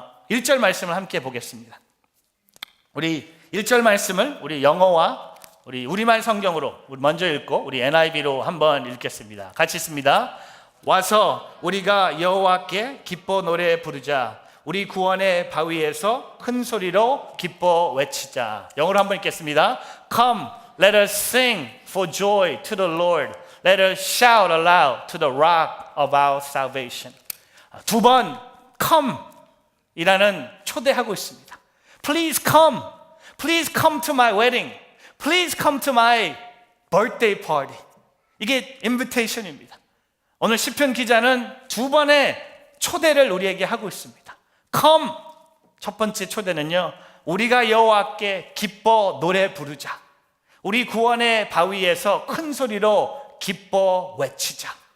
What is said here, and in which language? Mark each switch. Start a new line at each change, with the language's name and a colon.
Korean: 1절 말씀을 함께 보겠습니다. 우리 1절 말씀을 우리 영어와 우리 우리말 성경으로 먼저 읽고 우리 NIV로 한번 읽겠습니다. 같이 읽습니다. 와서 우리가 여호와께 기뻐 노래 부르자. 우리 구원의 바위에서 큰 소리로 기뻐 외치자. 영어로 한번 읽겠습니다.
English: Come, let us sing for joy to the Lord. Let us shout aloud to the rock of our salvation.
Korean: 두 번 come 이라는 초대하고 있습니다.
English: Please come. Please come to my wedding. Please come to my birthday party.
Korean: 이게 invitation입니다. 오늘 시편 기자는 두 번의 초대를 우리에게 하고 있습니다.
English: Come.
Korean: 첫 번째 초대는요. 우리가 여호와께 기뻐 노래 부르자. 우리 구원의 바위에서 큰 소리로 기뻐 외치자.